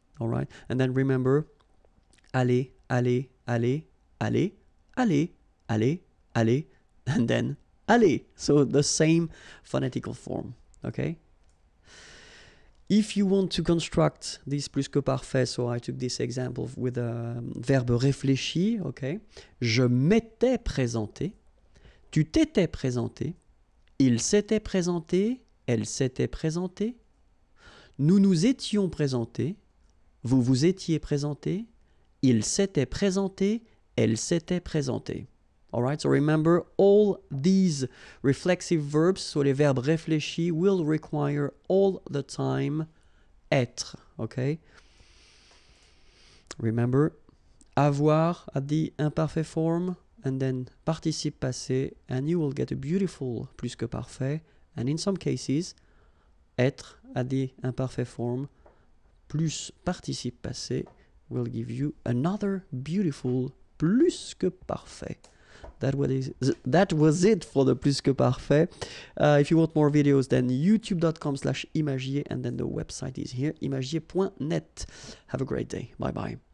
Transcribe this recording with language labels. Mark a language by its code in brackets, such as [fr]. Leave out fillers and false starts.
[fr] All right, and then remember, aller, aller, aller, aller, aller, aller, aller, and then aller. [en] So the same phonetical form, okay? If you want to construct this plus que parfait, so I took this example with a verbe réfléchi, okay? [fr] Je m'étais présenté, tu t'étais présenté, il s'était présenté, elle s'était présentée, nous nous étions présentés, vous vous étiez présenté, il s'était présenté, elle s'était présentée. [en] Alright, so remember all these reflexive verbs, so les verbes réfléchis will require all the time être, okay? Remember, avoir at the imperfect form, and then participe passé, and you will get a beautiful plus que parfait, and in some cases, être à the imperfect form plus participe passé will give you another beautiful plus que parfait. That was it for the plus que parfait. If you want more videos, then youtube.com/imagier, and then the website is here, imagier.net. Have a great day. Bye bye.